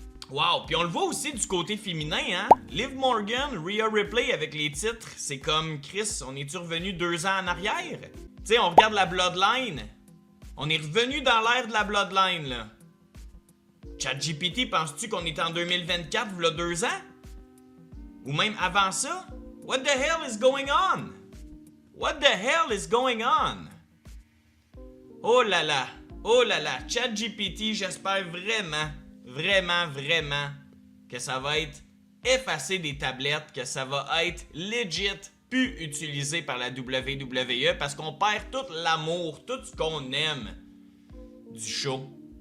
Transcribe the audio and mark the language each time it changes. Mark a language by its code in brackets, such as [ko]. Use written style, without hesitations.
[fr] Wow, puis on le voit aussi du côté féminin, hein? Liv Morgan, Rhea Ripley avec les titres, c'est comme Chris, on est-tu revenu 2 ans en arrière? Tu sais, on regarde la Bloodline. On est revenu dans l'ère de la Bloodline, là. ChatGPT, penses-tu qu'on est en 2024, v'là 2 ans? Ou même avant ça? [en] What the hell is going on? What the hell is going on? [fr] Oh là là, ChatGPT, j'espère vraiment que ça va être effacé des tablettes, que ça va être legit plus utilisé par la WWE parce qu'on perd tout l'amour, tout ce qu'on aime du show.